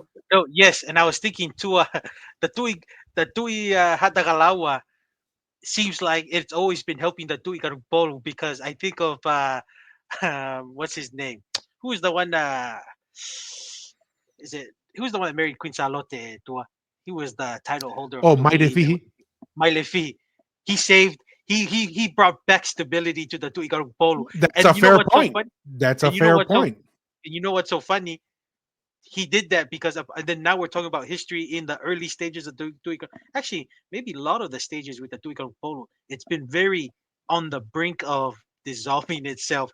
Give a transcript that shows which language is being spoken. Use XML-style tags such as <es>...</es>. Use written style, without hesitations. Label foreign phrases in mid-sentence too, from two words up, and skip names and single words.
<en>No, yes, and I was thinking too. The Tui Hatagalawa seems like it's always been helping the Tui Karupolu, because I think of what's his name? Who's the one? Who's the one that married Queen Salote? Tua? He was the title holder of Oh, Tui. Maidefihi. Mailefi. He saved. He brought back stability to the Tui Karupolu. That's And a you know fair what's so point. funny? That's a And you know fair what's so point. and you know what's so funny? He did that because of, and then now we're talking about history in the early stages of Tuika. Actually, maybe a lot of the stages with the Tuika Polo, it's been very on the brink of dissolving itself.</en>